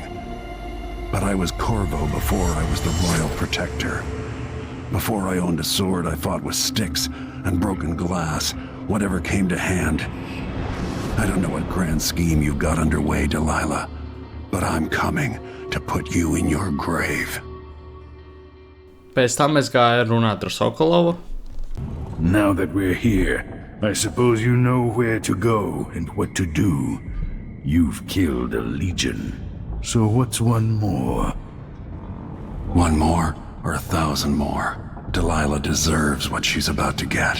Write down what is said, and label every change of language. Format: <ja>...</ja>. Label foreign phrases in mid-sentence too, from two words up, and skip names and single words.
<en>But I was Corvo before I was the royal protector. Before I owned a sword, I fought with sticks and broken glass, whatever came to hand. I don't know what grand scheme you've got underway, Delilah, but I'm coming to put you in your grave.</en> <lv>Pēc tam es gāju runāt ar Sokolovu.</lv> <en>Now that we're here, I suppose you know where to go and what to do. You've killed a legion. So what's one more? One more, or 1,000 more. Delilah deserves what she's about to get.</en>